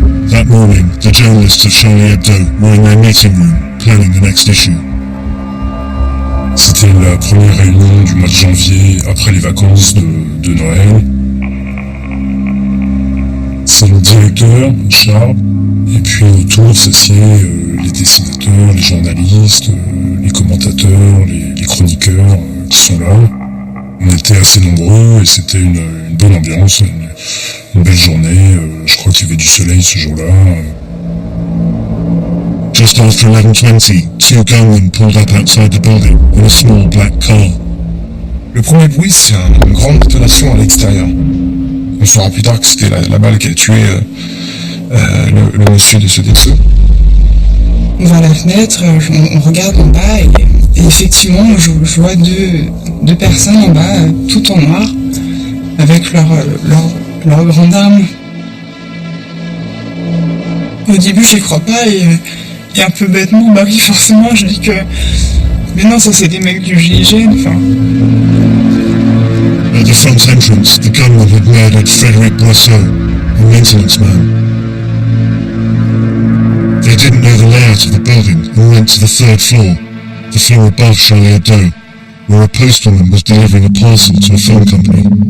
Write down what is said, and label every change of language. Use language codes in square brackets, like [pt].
[en] That morning, the journalists of Charlie Hebdo were in their meeting room, planning the next issue. [fr] C'était la première réunion du mois de janvier après les vacances de Noël. C'est le directeur, Charles, et puis autour s'assiedent les dessinateurs, les journalistes, les commentateurs, les chroniqueurs qui sont là. On était assez nombreux et c'était une bonne ambiance, une belle journée. Je crois qu'il y avait du soleil ce jour-là. [en] Just after 11:20, 2 gunmen pulled up outside the building in a small black car. [fr] Le premier bruit, c'est une grande détonation à l'extérieur. On saura plus tard que c'était la balle qui a tué le monsieur de ce dessous. On va à la fenêtre, on regarde en bas et effectivement je vois deux personnes en bas, tout en noir, avec leur grande arme. Au début j'y crois pas et un peu bêtement, bah oui forcément je dis que mais non ça c'est des mecs du GIGN, enfin. [en] At the front entrance, the gunman had murdered Frédéric Boisseau, a maintenance man. They didn't know the layout of the building and went to the 3rd floor, the floor above Charlie Hebdo, where a postwoman was delivering a parcel to a film company.